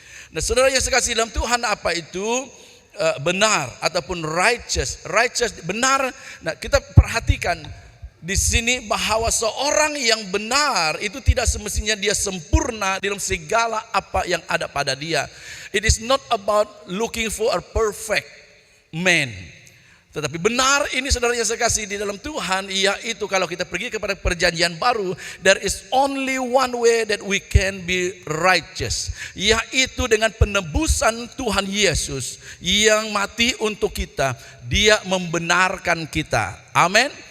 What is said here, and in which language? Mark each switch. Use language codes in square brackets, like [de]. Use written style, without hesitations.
[id] Nah, saudara yang sekasih dalam Tuhan, apa itu benar ataupun righteous benar. Nah, kita perhatikan di sini bahwa seorang yang benar itu tidak semestinya dia sempurna dalam segala apa yang ada pada dia. [en] It is not about looking for a perfect man. [id] Tetapi benar ini saudara yang saya kasih di dalam Tuhan, yaitu kalau kita pergi kepada perjanjian baru, [en] there is only one way that we can be righteous, [id] yaitu dengan penebusan Tuhan Yesus yang mati untuk kita. Dia membenarkan kita. Amin.